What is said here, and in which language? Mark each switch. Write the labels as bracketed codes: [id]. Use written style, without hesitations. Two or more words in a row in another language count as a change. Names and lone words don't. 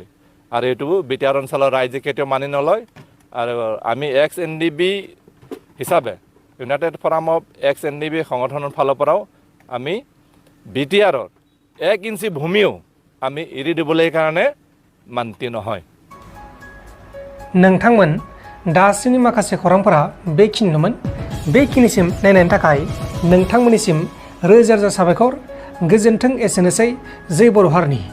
[as] আৰু এইটো বিটিআৰ অঞ্চলৰ ৰাইজে কেতিয়াও মানি নলয়। আৰু আমি XNDB হিচাপে ইউনাইটেড ফৰাম অফ XNDB সংগঠনৰ ফালৰ পৰাও আমি বিটিআৰৰ 1 ইঞ্চি ভূমিও আমি এৰি দিবলৈ কাৰণে মান্তি নহয়। [brx] नोंथांमोन दासिमनि माखासे खौरांफोरा बेखिनिनोमोन। बेखिनिसिम नायनायनि थाखाय नोंथांमोननिसिम रोजा रोजा साबायखर। गोजोन्थों। एसेनोसै। जय बर' हारिनि।